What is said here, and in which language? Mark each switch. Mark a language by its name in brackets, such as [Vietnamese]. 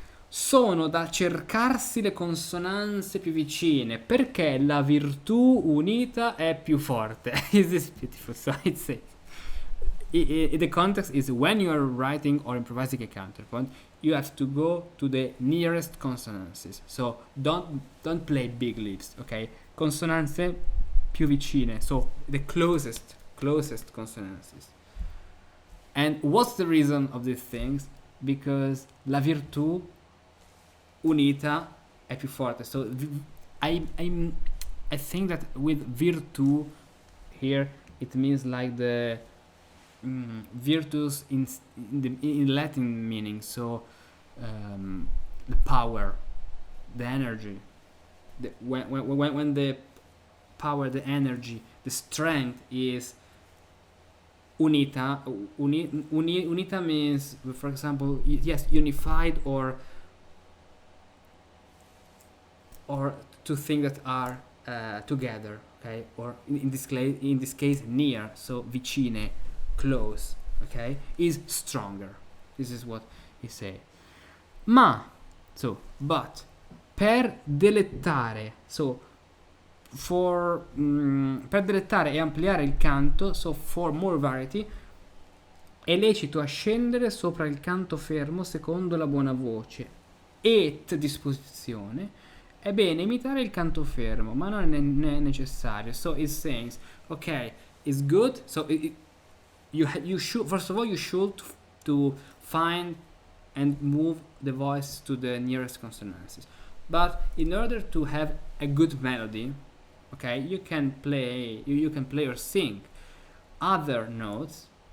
[Italian] Sono da cercarsi le consonanze più vicine, perché la virtù unita è più forte. [English] This is beautiful. So it says, the context is when you are writing or improvising a counterpoint, you have to go to the nearest consonances. So don't play big leaps, okay? [Italian] Consonanze più vicine, [English] so the closest consonances. And what's the reason of these things? [Italian] Because la virtù unita è più forte. [English] So I think that with virtù here it means like the virtus in Latin meaning, so the power, the energy, when the power, the energy, the strength is unita. Unita means, for example, yes, unified, or two things that are together, okay, or in this case near, so vicine, close, okay, is stronger. This is what he say. [Italian] But per delettare, so per delettare e ampliare il canto, [English] so for more variety, [Italian] è lecito ascendere sopra il canto fermo secondo la buona voce et disposizione. È bene imitare il canto fermo, ma non è necessario. [English] So it says, okay, it's good. So you should, first of all, you should to find and move the voice to the nearest consonances. But in order to have a good melody, okay, you can play or sing other notes.